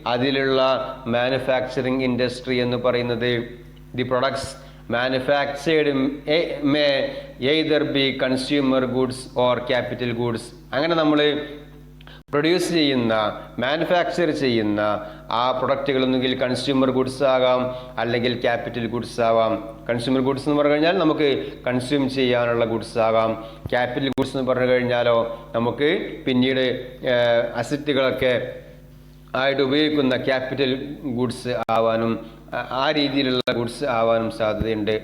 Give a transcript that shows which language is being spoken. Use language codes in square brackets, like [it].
[ml] അതിലുള്ള manufacturing industry എന്ന് പറയുന്നത്. [en] The products manufactured may either be consumer goods or capital goods. [ml] അങ്ങനെ നമ്മൾ പ്രൊഡ്യൂസ് ചെയ്യുന്ന മാനുഫാക്ചർ ചെയ്യുന്ന ആ പ്രൊഡക്റ്റുകൾ ഒന്നുകിൽ കൺസ്യൂമർ ഗുഡ്സ് ആകാം, അല്ലെങ്കിൽ ക്യാപിറ്റൽ ഗുഡ്സ് ആവാം. കൺസ്യൂമർ ഗുഡ്സ് എന്ന് പറഞ്ഞു കഴിഞ്ഞാൽ നമുക്ക് കൺസ്യൂം ചെയ്യാനുള്ള ഗുഡ്സ് ആകാം. ക്യാപിറ്റൽ ഗുഡ്സ് എന്ന് പറഞ്ഞു കഴിഞ്ഞാലോ നമുക്ക് പിന്നീട് അസറ്റുകളൊക്കെ ആയിട്ട് ഉപയോഗിക്കുന്ന ക്യാപിറ്റൽ ഗുഡ്സ് ആവാനും ആ രീതിയിലുള്ള ഗുഡ്സ് ആവാനും സാധ്യതയുണ്ട്.